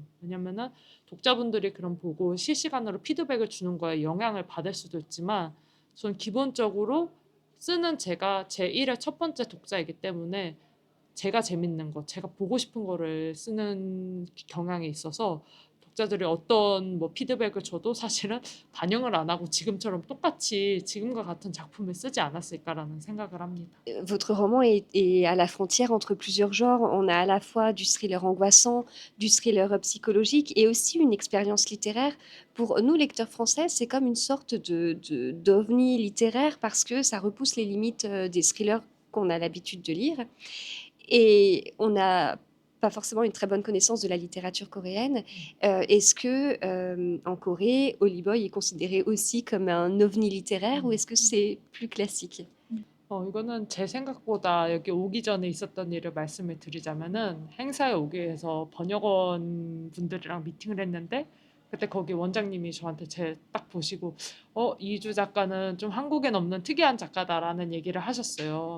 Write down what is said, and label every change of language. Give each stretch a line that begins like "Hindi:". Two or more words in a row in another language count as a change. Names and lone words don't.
Korean: 왜냐면은 독자분들이 그럼 보고 실시간으로 피드백을 주는 거에 영향을 받을 수도 있지만 전 기본적으로 쓰는 제가 제1의 첫 번째 독자이기 때문에 제가 재밌는 거, 제가 보고 싶은 거를 쓰는 경향이 있어서 독자들이 어떤 뭐 피드백을 줘도 사실은 반영을 안 하고 지금처럼 똑같이 지금과 같은 작품을 쓰지 않았을까라는 생각을 합니다.
French: Votre roman est à la frontière entre plusieurs genres. On a à la fois du thriller angoissant, du thriller psychologique et aussi une expérience littéraire. Pour nous, lecteurs français, c'est comme une sorte d'ovni littéraire parce que ça repousse les limites des thrillers qu'on a l'habitude de lire. Et on n'a pas forcément une très bonne connaissance de la littérature coréenne. Est-ce que en Corée, Holy Boy est considéré aussi comme un ovni littéraire ou est-ce que c'est plus classique?
Korean: 이거는 제 생각보다 여기 오기 전에 있었던 일을 말씀을 드리자면은 행사에 오기 위해서 번역원 분들이랑 미팅을 했는데 그때 거기 원장님이 저한테 제 딱 보시고 이주 작가는 좀 한국엔 없는 특이한 작가다라는 얘기를 하셨어요.